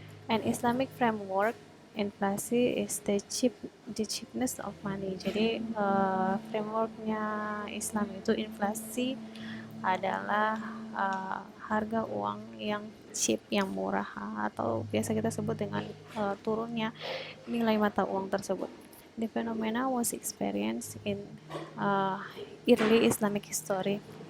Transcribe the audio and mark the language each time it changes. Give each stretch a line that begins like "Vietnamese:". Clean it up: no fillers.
English: An Islamic framework, inflasi is the cheapness of money.
Indonesian: Jadi frameworknya Islam itu inflasi adalah harga uang yang cheap, yang murah, atau biasa kita sebut dengan turunnya nilai mata uang tersebut.
English: The phenomena was experienced in early Islamic history.